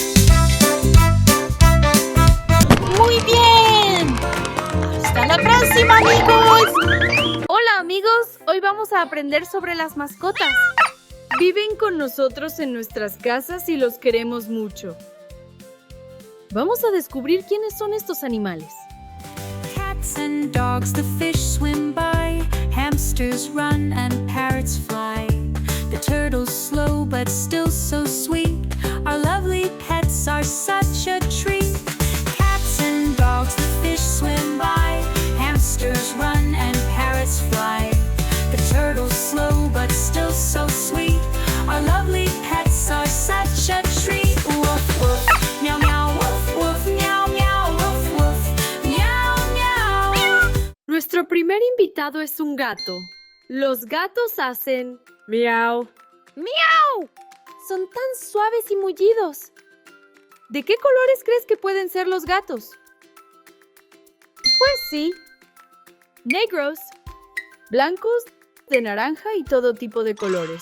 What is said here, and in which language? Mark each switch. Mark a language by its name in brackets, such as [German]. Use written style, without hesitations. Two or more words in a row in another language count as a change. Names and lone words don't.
[Spanish] Muy bien. Hasta la próxima, amigos. Hola amigos, hoy vamos a aprender sobre las mascotas. Viven con nosotros en nuestras casas y los queremos mucho. Vamos a descubrir quiénes son estos animales. [English] Cats and dogs, the fish swim by. Hamsters run and parrots fly. The turtles slow but still so sweet. Our lovely pets are such a treat. Cats and dogs, the fish swim by. Hamsters run and parrots fly. The turtles slow but still so sweet. Our lovely pets are such a treat. Woof woof, meow meow, woof woof, meow meow, woof woof, meow meow. [Spanish] Nuestro primer invitado es un gato. Los gatos hacen miau, miau. Son tan suaves y mullidos. ¿De qué colores crees que pueden ser los gatos? Pues sí, negros, blancos, de naranja y todo tipo de colores.